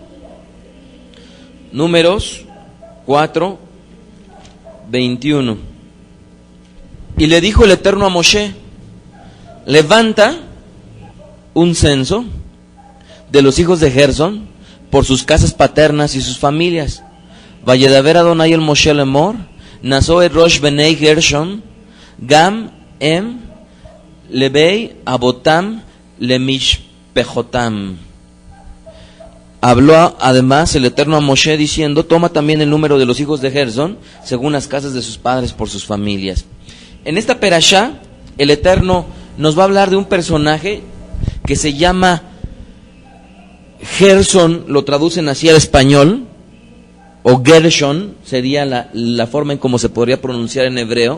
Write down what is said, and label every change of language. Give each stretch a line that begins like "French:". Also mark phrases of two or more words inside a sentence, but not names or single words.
Spanish: Números 4, 21. Y le dijo el Eterno a Moshe: levanta un censo de los hijos de Gersón por sus casas paternas y sus familias.
Hebrew: וידבר אדני אל משה לאמר נשא את ראש בני גרשון גם לבית אבותם למשפחותם.
Spanish: Habló además el Eterno a Moshe diciendo: toma también el número de los hijos de Gersón según las casas de sus padres por sus familias. En esta perashá, el Eterno nos va a hablar de un personaje que se llama Gersón, lo traducen así al español, o Gershon sería la forma en cómo se podría pronunciar en hebreo.